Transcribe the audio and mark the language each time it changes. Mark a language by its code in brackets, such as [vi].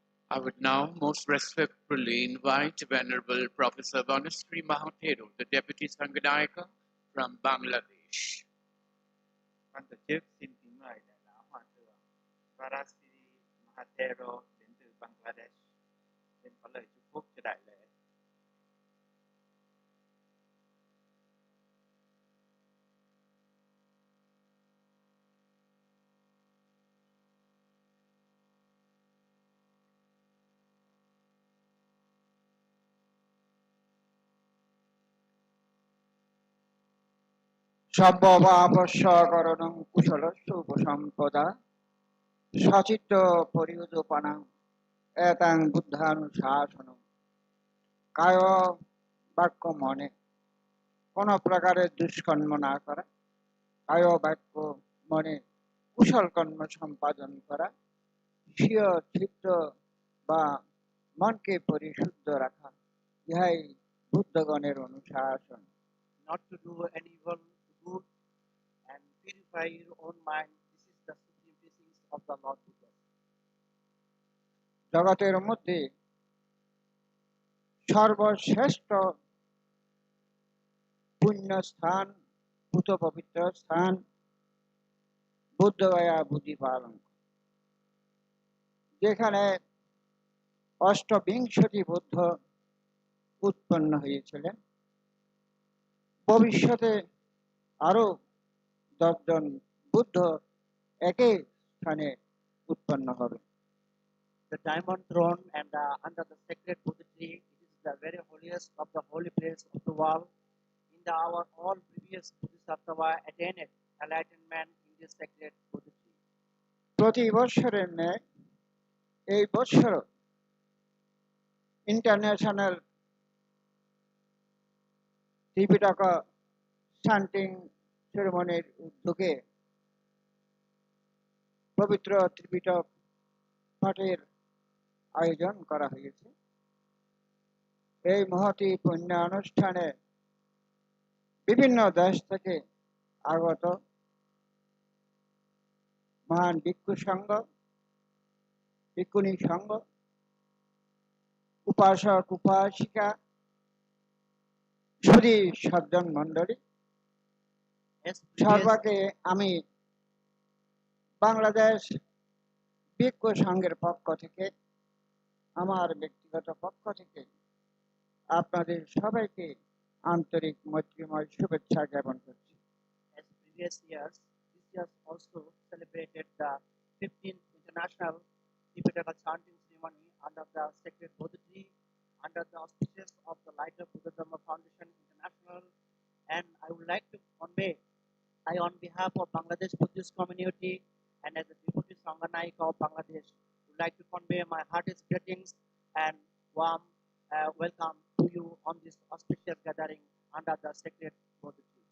[en] I would now most respectfully invite Venerable Professor Vanusri Mahathero, the Deputy Sanghanayaka from Bangladesh. [vi] Ban tổ chức xin kính mời Đại lão Hòa thượng Varasiri Mahathero đến từ Bangladesh xin có lời chúc phúc cho đại lễ. [pi] সব্যবাপস্যকরণং কুশলস্য উপসম্পদা সচিত্ত পরিউদপানাং এতাং বুদ্ধানুশাসনং [bn] কায় বাক্য মনে কোন প্রকারের দুষ্কর্ম না করা, কায় বাক্য মনে কুশল কর্ম সম্পাদন করা, স্বীয় চিত্ত বা মনকে পরিশুদ্ধ রাখা, ইহাই বুদ্ধগণের অনুশাসন। [en] Not to do any evil, to good and purify your own mind. This is the supreme teachings of the Lord Buddha. [bn] জগতের মধ্যে সর্বশ্রেষ্ঠ পুণ্য স্থান, ভূত পবিত্র স্থান বোধগয়া বুদ্ধি পালন, যেখানে অষ্টবিংশতি বুদ্ধ উৎপন্ন হয়েছিলেন। ভবিষ্যতে আরো 10 জন বুদ্ধ একই স্থানে উৎপন্ন হবে। [en] The diamond throne and under the sacred Buddha tree, it is the very holiest of the holy place of the world. In the hour, all previous Bodhisattva attained enlightenment in this sacred Buddha tree. [bn] প্রতি বছরের ন্যায় এই বছর international ত্রিপিটকা চান্টিং সেরেমনির উদ্যোগে পবিত্র ত্রিপিটক পাঠের আয়োজন করা হয়েছে। এই মহতি পুণ্য অনুষ্ঠানে বিভিন্ন দেশ থেকে আগত মহান ভিক্ষু সংঘ, ভিক্ষুণী সংঘ, উপাসক উপাসিকা, সুধী সজ্জন মণ্ডলী, সর্বাকে আমি বাংলাদেশ ভিক্ষু সংঘের পক্ষ থেকে, আমার ব্যক্তিগত পক্ষ থেকে আপনাদের সবাইকে আন্তরিক মৈত্রীময় শুভেচ্ছা জ্ঞাপন করছি। [en] As previous years, this year also celebrated the 15th International Tipitaka Chanting Ceremony under the sacred Bodhi tree, under the auspices of the Light of Buddha Dhamma Foundation International. And I would like to convey, on behalf of Bangladesh Buddhist community and as a Deputy Sanghanayaka of Bangladesh, would like to convey my heartiest greetings and warm welcome to you on this auspicious gathering under the sacred Bodhi tree.